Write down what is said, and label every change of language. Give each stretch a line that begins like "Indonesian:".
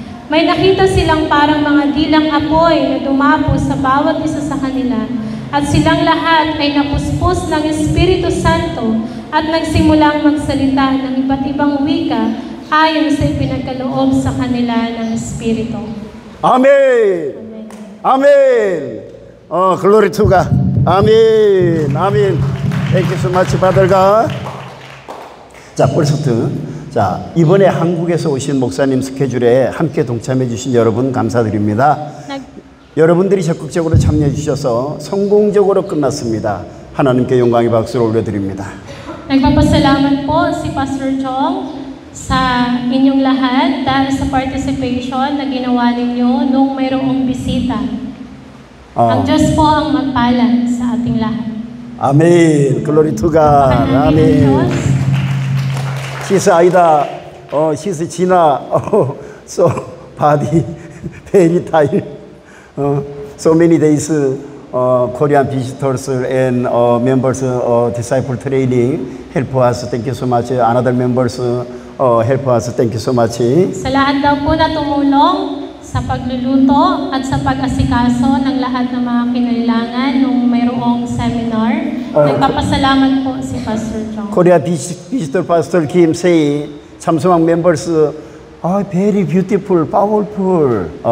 Filipino: May nakita silang parang mga dilang apoy na dumapo sa bawat isa sa kanila at silang lahat ay napuspos ng Espiritu Santo at nagsimulang magsalita ng iba't ibang wika ayon sa ipinagkaloob sa kanila ng Espiritu.
English: Amen! Amen! Glory to God. Amen. Amen. Thank you so much, Father God.
Korean: 자, 벌써부터 자, 이번에 한국에서 오신 목사님 스케줄에 함께 동참해 주신 여러분 감사드립니다. 여러분들이 적극적으로 참여해 주셔서 성공적으로 끝났습니다. 하나님께 영광의 박수를 올려드립니다.
Filipino: Nagpapasalamat po si Pastor Chong sa inyong lahat dahil sa participation na ginawa ninyo nung mayroong bisita. Ang Diyos po ang magpala sa ating lahat.
Korean: 아멘.
English: 글로리 투 갓.
Korean: 아멘. 시스 아이다. 시스 지나.
English: So body very tired. So many days Korean visitors and members disciple training help us. Thank you so much. Another members help us. Thank you so much.
Filipino: Sa lahat daw po na tumulong sa pagluluto at sa pag-asikaso ng lahat ng mga kinailangan nung mayroong seminar. Nagpapasalamat po si Pastor Chong.
English: Korea visitor Pastor Kim say 참소망 members very beautiful, powerful.